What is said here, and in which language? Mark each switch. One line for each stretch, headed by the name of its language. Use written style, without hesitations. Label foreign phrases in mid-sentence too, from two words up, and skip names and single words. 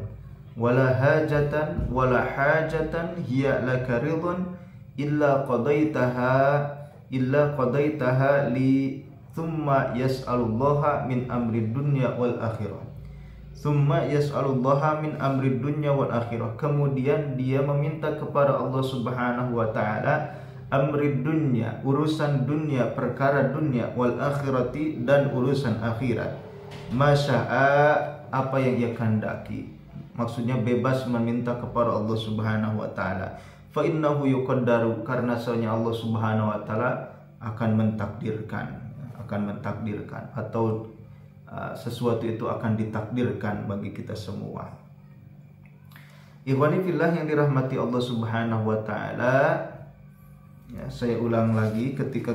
Arabic: ولا حاجة هي لك رضا إلا قضيتها لي ثم يسأل الله من أمر دنيا والآخرة. ثم يسأل الله من أمر دنيا والآخرة.
Indonesian: Kemudian dia meminta kepada Allah
Arabic: سبحانه وتعالى أمر دنيا,
Indonesian: urusan dunia, perkara dunia,
Arabic: والآخرة,
Indonesian: dan urusan akhirat. Masya'a, apa yang ia kehendaki. Maksudnya bebas meminta kepada Allah
Arabic: سبحانه وتعالى. فإنه يقدر,
Indonesian: karena soalnya Allah
Arabic: سبحانه وتعالى
Indonesian: akan mentakdirkan atau sesuatu itu akan ditakdirkan bagi kita semua.
Arabic: إخواني في الله
Indonesian: yang dirahmati Allah
Arabic: سبحانه وتعالى,
Indonesian: ya, saya ulang lagi, ketika